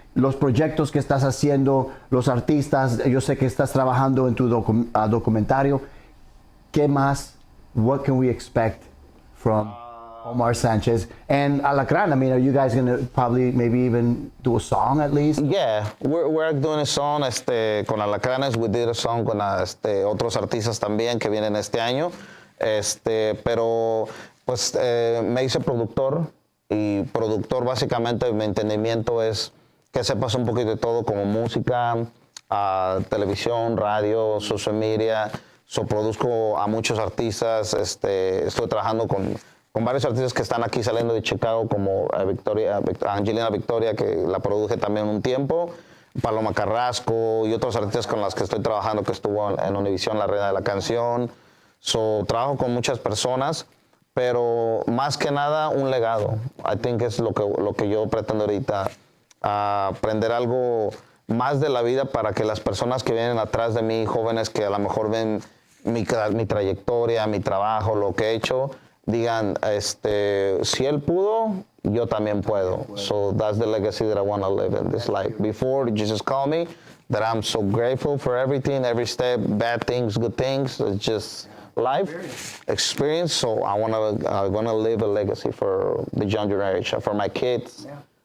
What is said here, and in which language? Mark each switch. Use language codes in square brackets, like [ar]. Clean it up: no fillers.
[es] Los proyectos que estás haciendo, los artistas. Yo sé que estás trabajando en tu documentario. ¿Qué más? [en] What can we expect from Omar Sanchez and Alacrán? I mean, are you guys going to probably maybe even do a song at least? Yeah, we're doing a song [es] con Alacranes. [en] We did a song [es] con otros artistas también que vienen este año. Pero pues me hice productor, y productor básicamente mi entendimiento es que sepas un poquito de todo, como música, televisión, radio, social media. So, produzco a muchos artistas, estoy trabajando con varios artistas que están aquí saliendo de Chicago, como Angelina Victoria, que la produje también un tiempo, Paloma Carrasco y otros artistas con los que estoy trabajando, que estuvo en Univision, la reina de la canción. So, trabajo con muchas personas, pero más que nada un legado. [en] I think [es] es lo que yo pretendo ahorita, aprender algo más de la vida para que las personas que vienen atrás de mí, jóvenes que a lo mejor ven mi trayectoria, mi trabajo, lo que he hecho, digan, si él pudo, yo también puedo. [en] So that's the legacy that I want to live in this life. Before, Jesus called me, that I'm so grateful for everything, every step, bad things, good things. It's just life experience. So I want to live a legacy for the young generation, for my kids. Yeah.